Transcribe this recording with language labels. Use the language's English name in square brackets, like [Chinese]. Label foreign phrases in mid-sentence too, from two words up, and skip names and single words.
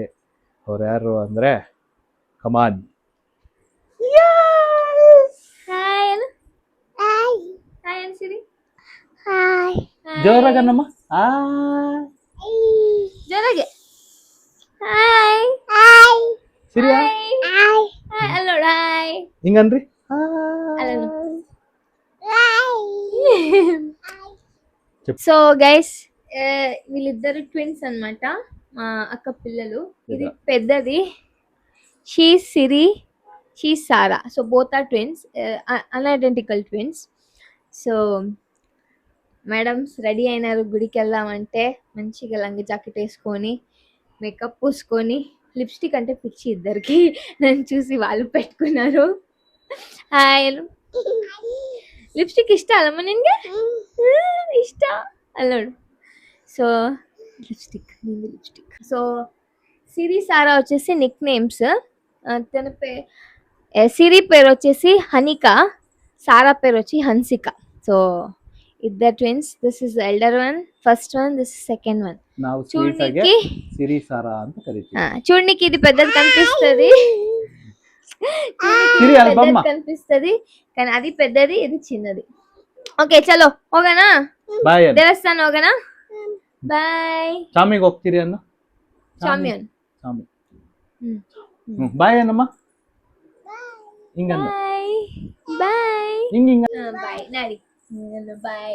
[Kannada] ಅವ್ರು ಯಾರು ಅಂದರೆ ಕಮಾನ್. ಜೋರಾಗನ್ನಮ್ಮ. ಜೋರಾಗೆ ಹಾಯ್ ಸಿರಿಯಾ ಅಲ್ಲೋ ಹಾಯ್ ಹಿಂಗನ್ರಿ. [English] so guys [Telugu] వీళ్ళిద్దరు ట్విన్స్ అన్నమాట, మా అక్క పిల్లలు. ఇది పెద్దది, షీ సిరి, షీ సారా. [English] so both are twins, unidentical twins. [Telugu] సో మేడమ్స్ రెడీ అయినారు గుడికి వెళ్దామంటే. మంచిగా లంగా జాకెట్ వేసుకొని మేకప్ పూసుకొని, లిప్స్టిక్ అంటే పిచ్చి ఇద్దరికి, నన్ను చూసి వాళ్ళు పెట్టుకున్నారు. [Kannada] హాయ్ ಲಿಪ್ಸ್ಟಿಕ್ ಇಷ್ಟ ಅಲ್ಲಮ್ಮ ನಿನಗೆ? ಇಷ್ಟ ಅಲ್ಲ ನೋಡು. [English] so lipstick. [Telugu] సో సిరి సారా వచ్చేసి [English] nick names. [Telugu] తన సిరి పేరు వచ్చేసి హనిక, సారా పేరు వచ్చి హన్సిక. సో ఇద్దరు ట్విన్స్. [English] this is elder one, first one, this is second one. [Kannada] ನಾವು [Telugu] చూడనికి [Kannada] ಸಿರಿ ಸಾರಾ ಅಂತ ಕರಿತೀವಿ. [Telugu] చూడనికి ఇది పెద్దది కనిపిస్తుంది, సిరి అల్బమ్మ కనిపిస్తుంది, కానీ అది పెద్దది, ఇది చిన్నది. [Kannada] ఓకే చలో ಹೋಗೋಣ, ಬಾಯ್. ದೇವಸ್ಥಾನ ಹೋಗೋಣ. ಬಾಯ್. ಚಾಮಿಗೆ ಹೋಗ್ತೀರಿ ಅನ್ನ? ಚಾಮಿಯನ್ ಚಾಮಿ. ಬಾಯ್ ಅನ್ನಮ್ಮ. ಹಿಂಗನ್ನ ಬಾಯ್ ಬಾಯ್ ಹಿಂಗ ಬಾಯ್ ನಡಿ. ಬಾಯ್.